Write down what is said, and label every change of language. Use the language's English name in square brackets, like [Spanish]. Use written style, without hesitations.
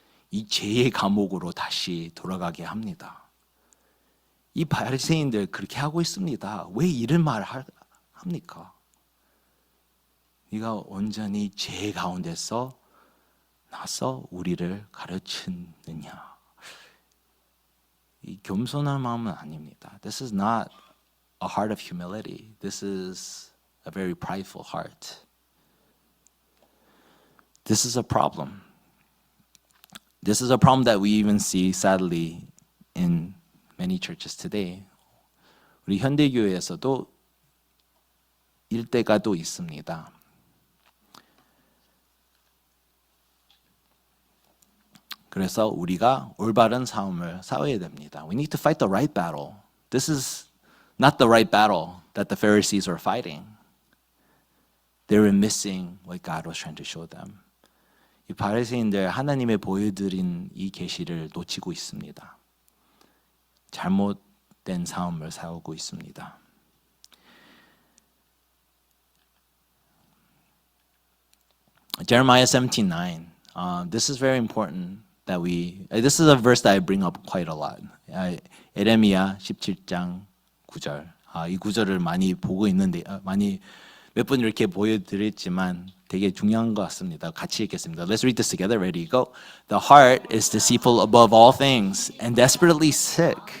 [Korean] 이 죄의 감옥으로 다시 돌아가게 합니다. 이 바리새인들 그렇게 하고 있습니다. 왜 이런 말을 합니까? 네가 온전히 죄 가운데서 나서 우리를 가르치느냐. 이 겸손한 마음은 아닙니다. [English] This is not a heart of humility. This is a very prideful heart. This is a problem. This is a problem that we even see sadly in many churches today. [Korean] 우리 현대교회에서도 일대가 또 있습니다. 그래서 우리가 올바른 싸움을 싸워야 됩니다. [English] We need to fight the right battle. This is not the right battle that the Pharisees were fighting. They were missing what God was trying to show them. [Korean] 이 바리새인들 하나님의 보여드린 이 계시를 놓치고 있습니다. 잘못된 싸움을 싸우고 있습니다. [English] Jeremiah 17:9. This is very important. This is a verse that I bring up quite a lot. [Korean] 에레미야 17장 9절. 이 구절을 많이 보고 있는데 많이 몇 번 이렇게 보여드렸지만 되게 중요한 것 같습니다. 같이 읽겠습니다. [English] Let's read this together. Ready? Go. The heart is deceitful above all things and desperately sick.